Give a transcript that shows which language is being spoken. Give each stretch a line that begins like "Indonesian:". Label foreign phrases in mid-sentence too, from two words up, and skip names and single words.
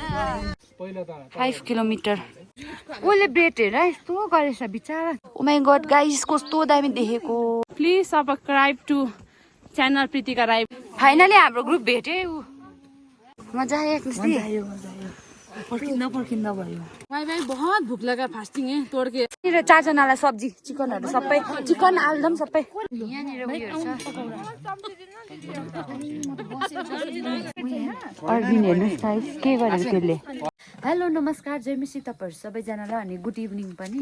Nepali: 5 किलोमिटर उसले बेट हेर यस्तो गरेछ बिचारा।
English: oh my god guys
Nepali: कस्तो दामी देखेको।
English: please subscribe to channel प्रीतिका राई।
Nepali: फाइनली हाम्रो ग्रुप भेट्यो। मजा आयो पर्खिँदा भयो।
Hindi: भाई भाई बहुत भूख लगा फास्टिङ है तोड के।
Nepali: यहाँनिर 4 जनालाई सब्जी चिकनहरू सबै चिकन आलुदम सबै यहाँनिर उयोहरू छ। अर्बिन हेर्नुहोस् गाइस के गरेको त्यसले। हेलो नमस्कार जय मिसी तपाईँहरू सबैजनालाई अनि
English: good evening
Nepali: पनि।